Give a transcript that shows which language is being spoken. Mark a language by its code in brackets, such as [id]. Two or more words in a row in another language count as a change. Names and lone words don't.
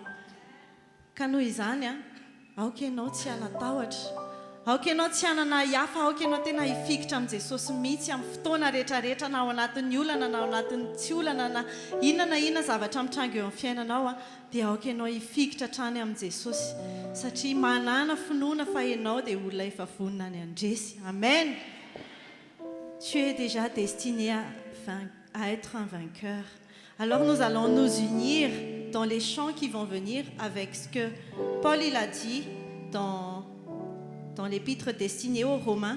[mg] Ka noho izany aoka ianao tsy hanatahotra, aoka ianao tsy hanana hafa, aoka ianao tena hifikitra amin'i Jesosy mihitsy amin'ny fotoana rehetrarehetra, na ao anatin'ny olana na ao anatin'ny tsy olana, na inona zavatra mitranga eo amin'ny fiainanao dia aoka ianao hifikitra hatrany amin'i Jesosy, satria manana finoana fa ianao dia olona efa vonona ny andresy. Amen. [fr] Tu es déjà destiné à être un vainqueur. Alors nous allons nous unir dans les chants qui vont venir avec ce que Paul il a dit dans l'épître destinée aux Romains.